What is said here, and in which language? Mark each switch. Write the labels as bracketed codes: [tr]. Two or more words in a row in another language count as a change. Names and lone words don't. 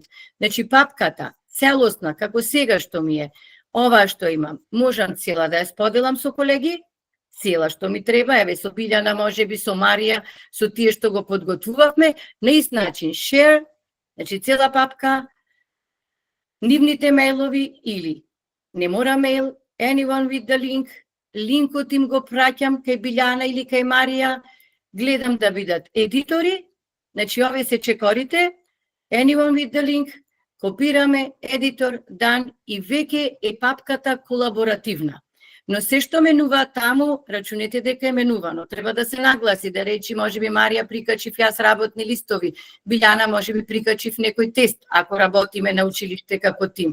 [mk] Значи папката, целосна, како сега што ми е, ова што имам, можам цела да ја споделам со колеги, цела што ми треба, еве со Билјана, може би со Марија, со тие што го подготвувавме, на ист начин, share, значи цела папка, нивните мејлови или не мора мејл, [en] anyone with the link, [mk] линкот им го праќам кај Билјана или кај Марија, гледам да бидат едитори, значи овие се чекорите, [en] anyone with the link, [mk] копираме, едитор, дан и веќе е папката колаборативна. Но се што менува таму, рачунете дека е менувано. Треба да се нагласи, да речи, може би Марија прикачив јас работни листови, Билјана може би прикачив некој тест, ако работиме на училиште како тим.